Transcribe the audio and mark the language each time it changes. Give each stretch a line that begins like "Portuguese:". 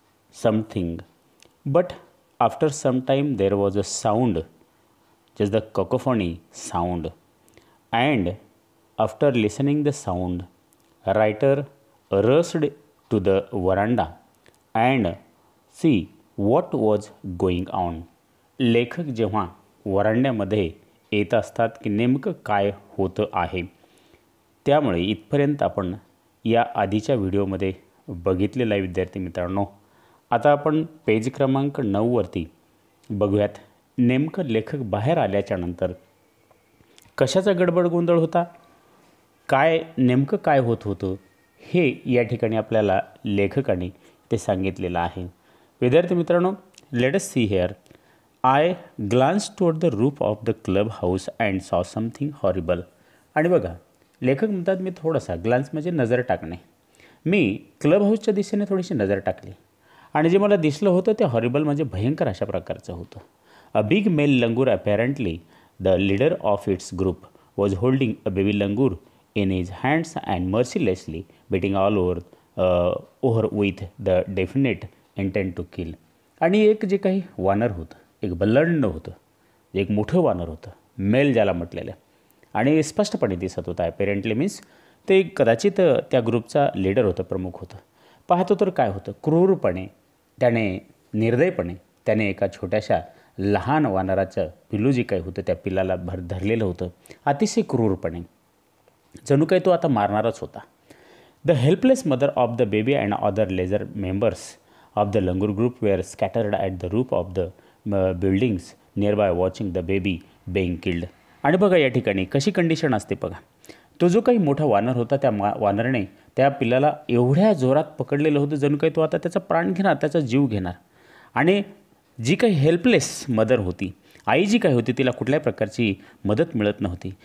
English: something, but after some time there was a sound, just the cacophony sound, and after listening the sound, writer rushed to the veranda and see what was going on.
Marathi: लेखक जेव्हा वरांड्यामध्ये येत असतात की नेमकं काय होतं आहे, त्यामुळे इथपर्यंत आपण या आधीच्या व्हिडिओमध्ये बघितलेला आहे। विद्यार्थी मित्रांनो, आता आपण पेज क्रमांक 9 वरती बघूयात नेमकं लेखक बाहेर आल्याच्या नंतर कशाचा गडबड गोंधळ होता, काय नेमकं काय होत होतं हे या ठिकाणी आपल्याला लेखकाने ते सांगितलेलं आहे। विद्यार्थी मित्रांनो,
English: Let us see here, I glance toward the roof of the club house and saw something horrible.
Marathi: आणि बघा, लेखक म्हणतात मी थोडासा ग्लान्स म्हणजे नजर टाकणे, मी क्लब हाऊसच्या दिशेने थोडीशी नजर टाकली आणि जे मला दिसलं होतं ते हॉरिबल म्हणजे भयंकर अशा प्रकारचं होतं।
English: A big male langur, apparently the leader of its group, was holding a baby langur in his hands and mercilessly beating all over with the definite intent to kill.
Marathi: आणि एक जे काही वानर होतं, एक बल्लंड होतं, एक मोठं वानर होतं, मेल ज्याला म्हटलेलं, आणि स्पष्टपणे दिसत होतं। अपॅरेंटली मीन्स ते कदाचित त्या ग्रुपचा लीडर होतं, प्रमुख होतं। पाहतो तर काय होतं, क्रूरपणे त्याने, निर्दयपणे त्याने एका छोट्याशा लहान वानराचं पिल्लू जे काही होतं त्या पिल्लाला धरलेलं होतं, अतिशय क्रूरपणे, जणू काही तो आता मारणारच होता।
English: The helpless mother of the baby and other lesser members of the langur group were scattered at the roof of the buildings nearby watching the baby being killed.
Marathi: आणि बघा या ठिकाणी कशी कंडिशन असते बघा, तो जो काही मोठा वानर होता त्या वानरने त्या पिल्लाला एवढ्या जोरात पकडलेलं होतं जणू काही तो आता त्याचा प्राण घेणार, त्याचा जीव घेणार। आणि जी काही हेल्पलेस मदर होती, आई जी काही होती, तिला कुठल्याही प्रकारची मदत मिळत नव्हती।